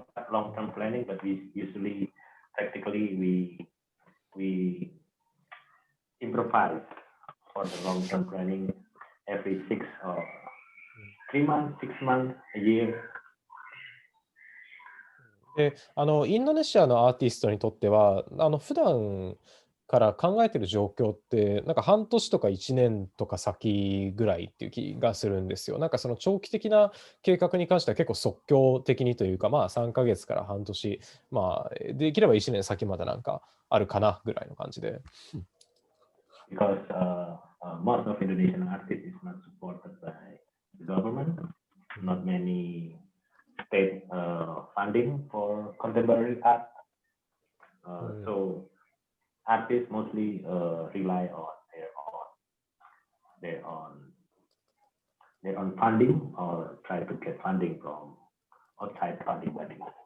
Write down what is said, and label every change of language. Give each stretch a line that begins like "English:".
English: long-term planning, but we usually practically we improvise for the long-term planning every 6 or 3 months, 6 months, a year.
Japanese: で、インドネシアのアーティストにとっては、普段から考えてる状況って、なんか半年とか1年とか先ぐらいっていう気がするんですよ。なんかその長期的な計画に関しては結構即興的にというか、まあ3ヶ月から半年、まあできれば1年先までなんかあるかなぐらいの感じで。
English: Because most of Indonesian artists is not supported by the government, not many state funding for contemporary art. So artists mostly rely on their own funding or try to get funding from outside funding bodies.